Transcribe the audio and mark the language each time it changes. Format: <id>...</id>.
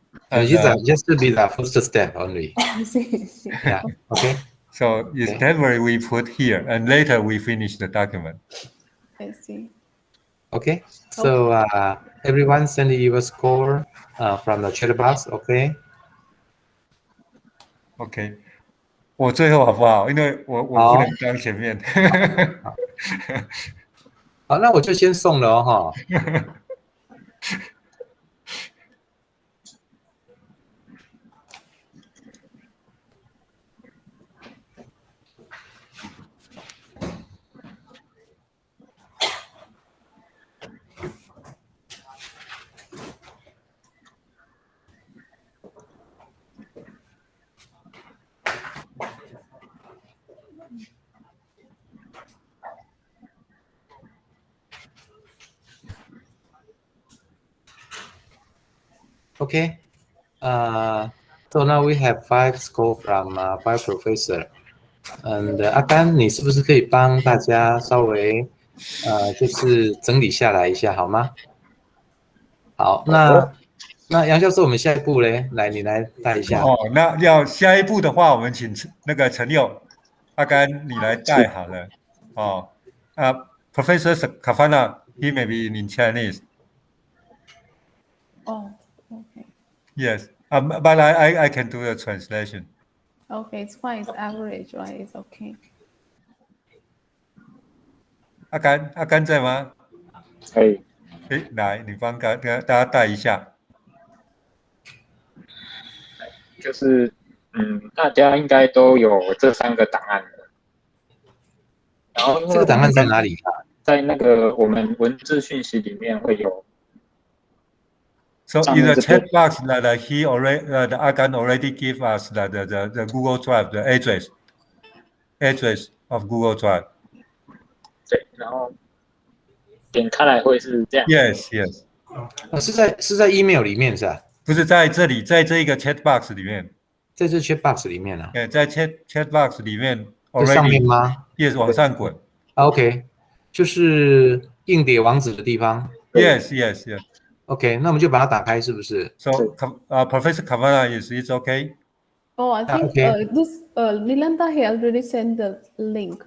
<en>Just to be the first step only. see. Yeah. Okay. So it's temporary we put here, and later we finish the document. I see. Okay. So everyone send your score from the chat box. Okay.</en> <zh>OK， 我最后好不好？因为我不能当前面。好，那我就先送了</zh> <en>Okay. So now we have 5 score from 5 professor. And</en> <zh>阿甘，你是不是可以帮大家稍微就是整理下来一下好吗？好，那杨教授，我们下一步嘞，来你来带一下。那要下一步的话，我们请那个陈佑、阿甘你来带好了。</zh> <en>Professor Kafana, he may be in Chinese. Oh, okay. Yes, but I can do the translation. Okay, it's fine. It's average, right? It's okay.</en> <zh>阿甘在吗？可以。来，你帮大家带一下。就是大家应该都有这3个档案的。然后这个档案在哪里？在那个我们文字讯息里面会有。</zh> <en>So in the chat box that the Agan already give us the Google Drive the address of Google Drive.</en> <zh>对，然后点开来会是这样。</zh> <en>Yes.</en> <zh>是在 email 里面是吧？不是在这里，在这一个 chat box 里面。在这 chat box 里面啊？在 chat box 里面</zh> <en>already</en> <zh>上面吗？</zh> <en>Yes，</en> <zh>往上滚。 OK， 就是硬碟网址的地方。</zh> <en>Yes.</en> <zh>OK， 那我们就把它打开，是不是</zh> <en>？So Professor Kavana is okay? Oh, I think this Nilanta he already sent the link.</en>